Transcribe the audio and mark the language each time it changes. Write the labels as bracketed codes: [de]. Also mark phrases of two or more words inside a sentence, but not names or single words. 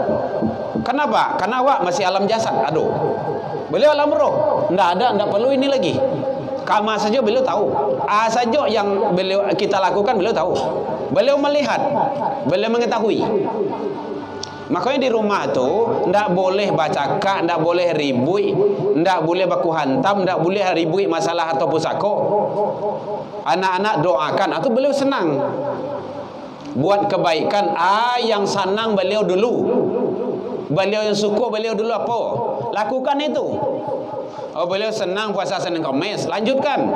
[id] Kenapa? Karena awak masih alam jasad. Aduh. Beliau alam roh. Ndak perlu ini lagi. Kama saja beliau tahu. Saja yang kita lakukan beliau tahu. Beliau melihat. Beliau mengetahui. Makanya di rumah tu ndak boleh bacaka, ndak boleh ribui, ndak boleh baku hantam, ndak boleh ribui masalah atau pusako. Anak-anak doakan, atau beliau senang buat kebaikan. Yang senang beliau dulu, beliau yang suka beliau dulu apa? Lakukan itu. Beliau senang puasa Senin Kamis, lanjutkan.